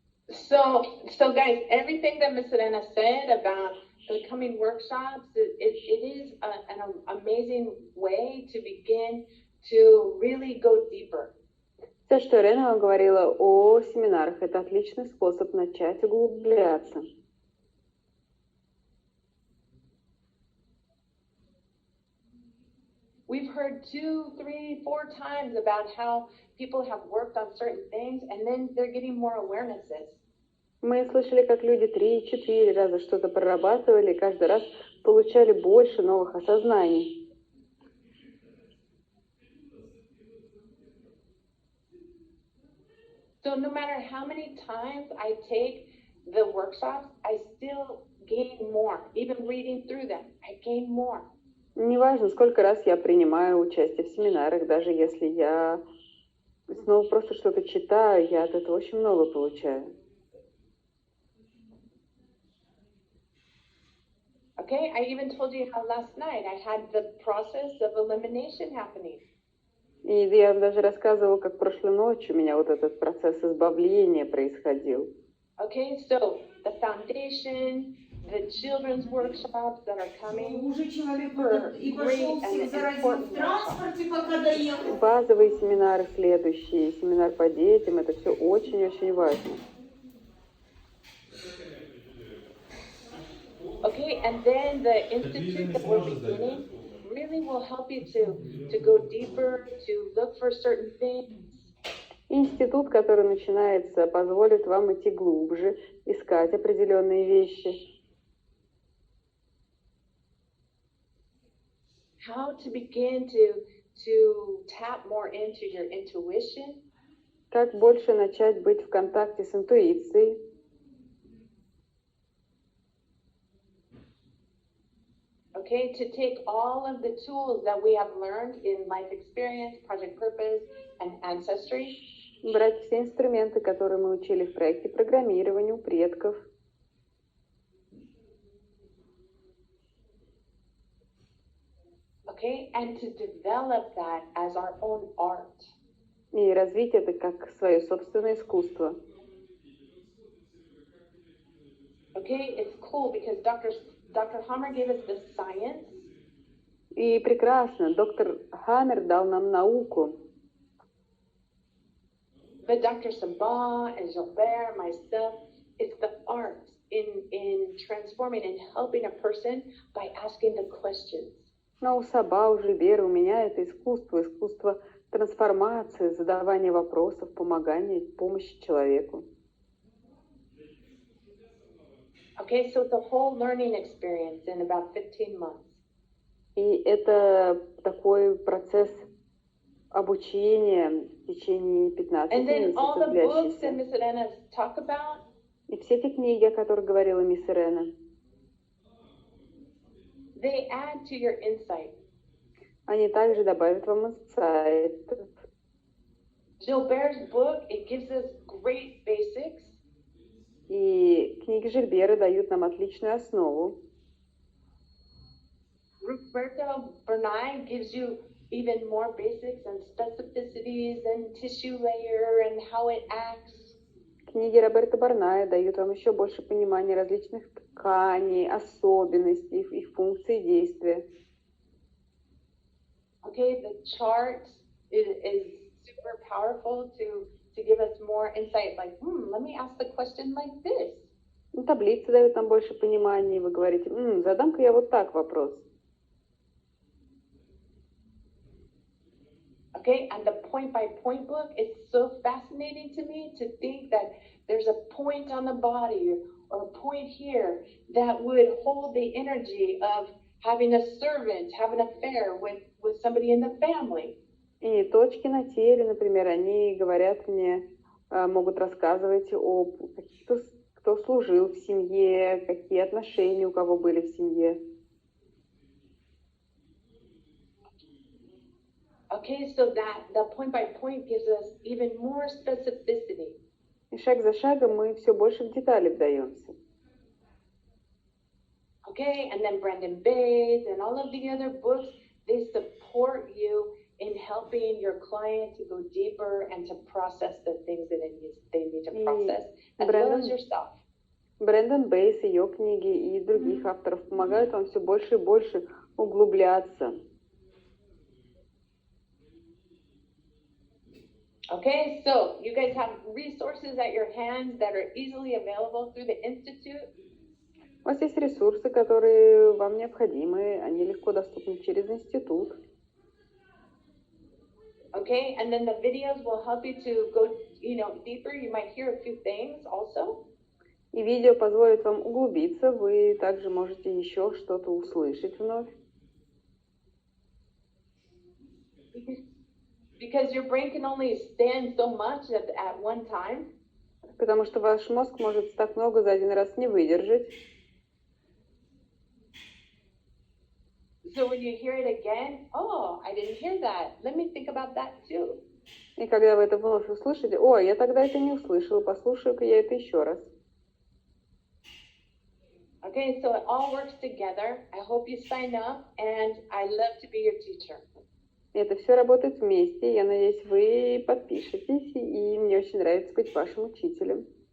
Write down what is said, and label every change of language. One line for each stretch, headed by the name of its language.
English: So guys, everything that Ms. Elena said about the coming workshops, it is an amazing way to begin to really go deeper.
Russian: Все, что Ирена говорила о семинарах, это отличный способ начать углубляться.
English: We've heard 2, 3, 4 times about how people have worked on certain things and then they're getting more awarenesses.
Russian: Мы слышали, как люди 3-4 раза что-то прорабатывали, и каждый раз получали больше новых осознаний.
English: So no matter how many times I take the workshops, I still gain more. Even reading through them, I gain more.
Russian: Неважно, сколько раз я принимаю участие в семинарах, даже если я снова просто что-то читаю, я от этого очень много получаю.
English: Okay, I even told you how last night I had the process of elimination happening.
Russian: И я даже рассказывала, как прошлой ночью у меня вот этот процесс избавления происходил.
English: Okay, so the foundation, the children's workshops that are coming, super great and important workshops.
Russian: Базовые семинары следующие, семинар по детям, это все очень-очень важно.
English: Okay, and then the institute that we're beginning really will help you to go deeper, to look for certain things.
Russian: Институт, который начинается, позволит вам идти глубже, искать определенные вещи.
English: How to begin to tap more into your intuition.
Russian: Как больше начать быть в контакте с интуицией.
English: Okay, to take all of the tools that we have learned in life experience, project purpose, and ancestry.
Russian: Брать все инструменты, которые мы учили в проекте программирования у предков.
English: Okay, and to develop that as our own art.
Russian: И развить это как свое собственное искусство.
English: Okay, it's cool because Dr. Hammer gave us the science.
Russian: И прекрасно, доктор Хаммер дал нам науку.
English: But Dr. Sabah and Gilbert, myself, it's the art in transforming and helping a person by asking the questions.
Russian: Но у Саба, у Жильбера, у меня это искусство трансформации, задавания вопросов, помогания, помощи человеку.
English: Okay, so it's a whole learning experience in about 15 months.
Russian: И это такой процесс обучения в течение 15
English: And then all
Russian: месяцев
English: the books that Miss Irena talk about,
Russian: И все эти книги, о которых говорила мисс Ирена,
English: they add to your insight.
Russian: они также добавят вам инсайтов.
English: Gilbert's book, it gives us great basics.
Russian: И книги Жильбера дают нам отличную основу.
English: Roberto Bernay gives you even more basics and specificities and tissue layer and how it acts.
Russian: Книги Роберта Барная дают вам еще больше понимания различных тканей, особенностей, их функций и действия.
English: Okay, the chart is super powerful to give us more insight. Like, let me ask the question like this.
Russian: Таблицы дают нам больше понимания, и вы говорите, задам-ка я вот так вопрос.
English: Okay, and the point-by-point book is so fascinating to me to think that there's a point on the body or a point here that would hold the energy of having a servant, have an affair with somebody in the family.
Russian: И точки на теле, например, они говорят мне, могут рассказывать о каких-то, кто служил в семье, какие отношения у кого были в семье.
English: Okay, so that the point by point gives us even more specificity.
Russian: И шаг за шагом мы все больше в детали вдаемся.
English: Okay, and then Brendan Bays and all of the other books, they support you in helping your client to go deeper and to process the things that they need to process, as well as yourself.
Russian: Брэндон Бейс, ее книги и других авторов помогают вам все больше и больше углубляться.
English: Okay, so you guys have resources at your hands that are easily available through the Institute.
Russian: У вас есть ресурсы, которые вам необходимы, они легко доступны через институт.
English: Okay, and then the videos will help you to go, deeper. You might hear a few things also.
Russian: И видео позволит вам углубиться, вы также можете еще что-то услышать вновь.
English: Because your brain can only stand so much at one time.
Russian: Потому что ваш мозг может так много за один раз не выдержать.
English: So when you hear it again, oh, I didn't hear that. Let me think about that too.
Russian: И когда вы это вновь услышите, ой, я тогда это не услышала, послушаю-ка я это еще раз.
English: Okay, so it all works together. I hope you sign up, and I love to be your teacher.
Russian: Это все работает вместе. Я надеюсь, вы подпишетесь, и мне очень нравится быть вашим учителем.